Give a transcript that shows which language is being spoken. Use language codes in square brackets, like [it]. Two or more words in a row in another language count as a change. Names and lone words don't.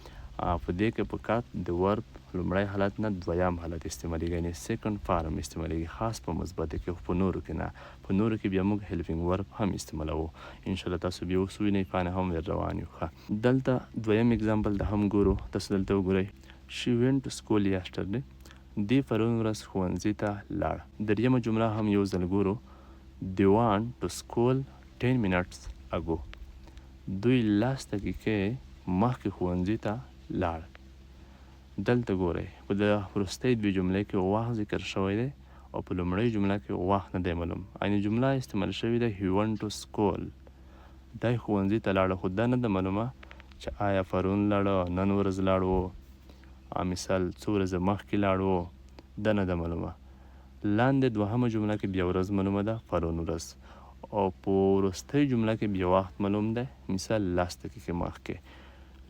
[ps] په دې کې فقط د ورب لومړی حالت نه دویم حالت استعمالیږي یعنې [en] second form [ps] استعمالیږي خاص په مثبت کې. په نورو کې نه. په نورو کې بیا موږ [en] helping verb [ps] هم استعمالوو. انشاءالله تاسو بیا اوس وینئ فانې هم ور روان یو. دلته دویم اګزامپل د هم ګورو. تاسو دلته وګورئ [en] She went to school yesterday. [ps] دی پرون ورځ ښوونځي ته لاړه. دریمه جمله هم یو ځل ګورو. [en] They went to school 10 minutes ago. [ps] دوی 10 دقیقې مخکې ښوونځي ته لاړ. دلته ګورئ په د وروستۍ دوی جملې کې وخت ذکر شوی دی او په لومړۍ جمله کې وخت نه دی معلوم. یعنې جمله استعمال شوې ده [en] he went to school. [ps] دی ښوونځي ته لاړه خو دا نه ده معلومه چې آیا پرون لاړه نن ورځ لاړو مثال څو ورځې مخکې لاړو دا نه ده معلومه. لاندې دوهمه جمله کې بیا ورځ معلومه ده پرون ورځ او په وروستۍ جمله کې بیا وخت معلوم دی مثال 10 دقیقې مخکې.